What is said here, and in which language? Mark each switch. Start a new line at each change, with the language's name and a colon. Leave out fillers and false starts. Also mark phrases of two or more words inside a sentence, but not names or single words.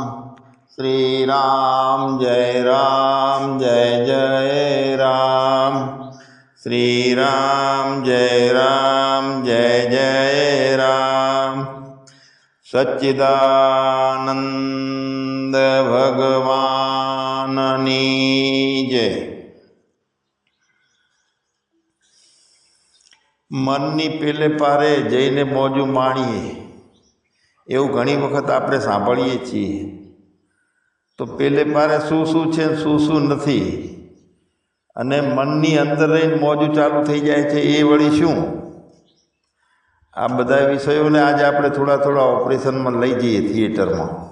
Hindi: श्री राम जय जय राम। श्री राम जय जय राम।
Gujarati: સચ્ચિદાનંદ ભગવાનની જય। મનની પેલે પારે જઈને મોજું માણીએ એવું ઘણી વખત આપણે સાંભળીએ છીએ। તો પેલે પારે શું શું છે શું શું નથી, અને મનની અંદર રહીને મોજું ચાલુ થઈ જાય છે એ વળી શું, આ બધા વિષયોને આજે આપણે થોડા થોડા ઓપરેશનમાં લઈ જઈએ થિયેટરમાં।